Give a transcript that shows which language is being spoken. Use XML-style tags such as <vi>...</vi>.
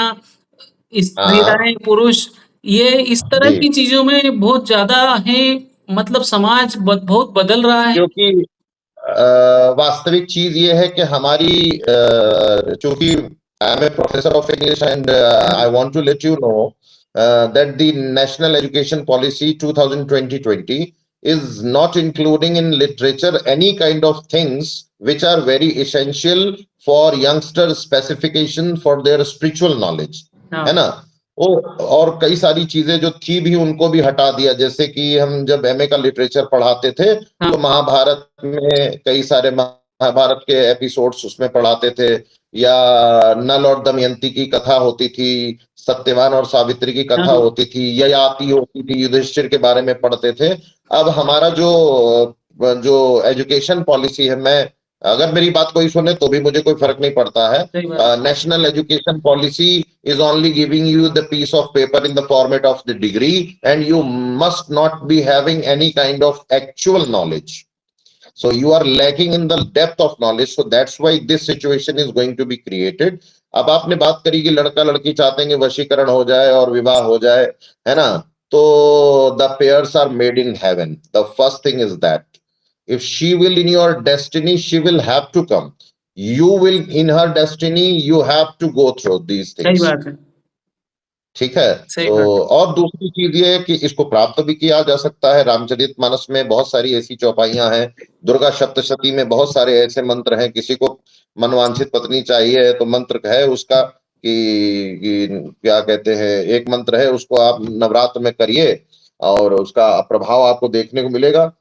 <hi>हाँ महिलाएं पुरुष, ये इस तरह जी, की चीजों में बहुत ज्यादा है। मतलब समाज बहुत बदल रहा है। क्योंकि वास्तविक चीज ये है कि हमारी चूंकि</hi> <en>I am a professor of English and</en> <hi>हाँ।</hi> <en>I want to let you know that the national education policy 2020 is not including in literature any kind of things which are very essential for youngsters specification for their spiritual knowledge, है</en> <hi>हाँ। ना। ओ, और कई सारी चीजें जो थी भी उनको भी हटा दिया, जैसे कि हम जब एमए का लिटरेचर पढ़ाते थे हाँ। तो महाभारत में कई सारे महाभारत के एपिसोड्स उसमें पढ़ाते थे, या नल और दमयंती की कथा होती थी, सत्यवान और सावित्री की कथा हाँ। होती थी, ययाति होती थी, युधिष्ठिर के बारे में पढ़ते थे। अब हमारा जो जो एजुकेशन पॉलिसी है, मैं अगर मेरी बात कोई सुने तो भी मुझे कोई फर्क नहीं पड़ता है। सही बात।</hi> <en>National education policy is only giving you the piece of paper in the format of the degree, and you must not be having any kind of actual knowledge. So you are lacking in the depth of knowledge. So that's why this situation is going to be created.</en> <hi>अब आपने बात करी कि लड़का लड़की चाहते हैं कि वशीकरण हो जाए और विवाह हो जाए, है ना।</hi> <en>तो the pairs are made in heaven, the first thing is that if she will in your destiny, she will have to come. You will in her destiny, you have to go through these</en> <hi>सही</hi> <en>things.</en> <hi>बात है। ठीक है। सही तो बात है। और दूसरी चीज ये है कि इसको प्राप्त भी किया जा सकता है। रामचरितमानस में बहुत सारी ऐसी चौपाइयां हैं, दुर्गा सप्तशती में बहुत सारे ऐसे मंत्र हैं। किसी को मनवांछित पत्नी चाहिए तो मंत्र है उसका कि क्या कहते हैं, एक मंत्र है उसको आप नवरात्र में करिए और उसका प्रभाव आपको देखने को मिलेगा।</hi>